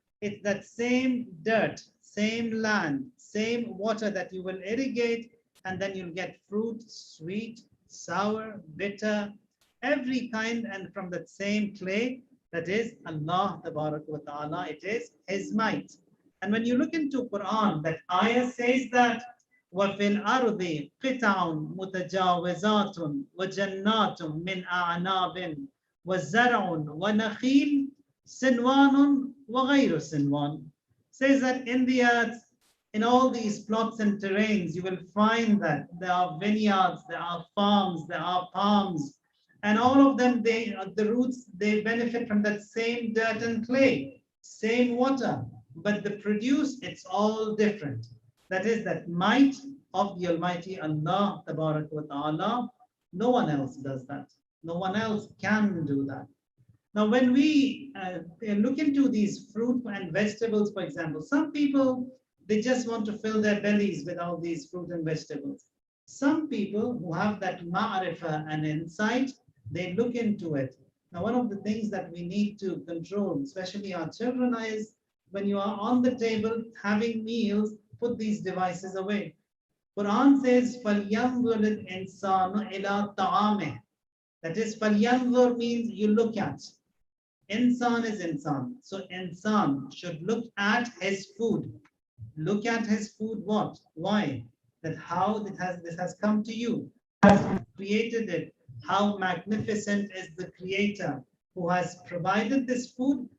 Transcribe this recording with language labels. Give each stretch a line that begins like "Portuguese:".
English: It's that same dirt, same land, same water that you will irrigate, and then you'll get fruit, sweet, sour, bitter, every kind, and from that same clay, that is Allah Tabarak wa Ta'ala, it is his might. And when you look into Quran, that ayah says that
Arabic: وَفِي الْأَرْضِ قِطَعٌ مُتَجَاوِزَاتٌ وَجَنَّاتٌ مِّنْ أَعْنَابٍ وَزَرْعٌ وَنَخِيلٌ سِنْوَانٌ وَغَيْرُ سِنْوَانٌ.
English: Says that in the earth, in all these plots and terrains, you will find that there are vineyards, there are farms, there are palms, and all of them, the roots, they benefit from that same dirt and clay, same water, but the produce, it's all different. That is that might of the Almighty Allah Tabarak wa Ta'ala. No one else does that. No one else can do that. Now, when we look into these fruit and vegetables, for example, some people, they just want to fill their bellies with all these fruit and vegetables. Some people who have that ma'rifah and insight, they look into it. Now, one of the things that we need to control, especially our children, is when you are on the table having meals, put these devices away. Quran says,
Arabic: فَلْيَنْظُرِ الْإِنسَانُ إِلَىٰ طَعَامِهِ.
English: That is,
Arabic: فَلْيَنْظُرْ
English: means you look at. Insan is insan. So insan should look at his food. Look at his food what? Why? That how this has come to you. Has created it. How magnificent is the creator who has provided this food.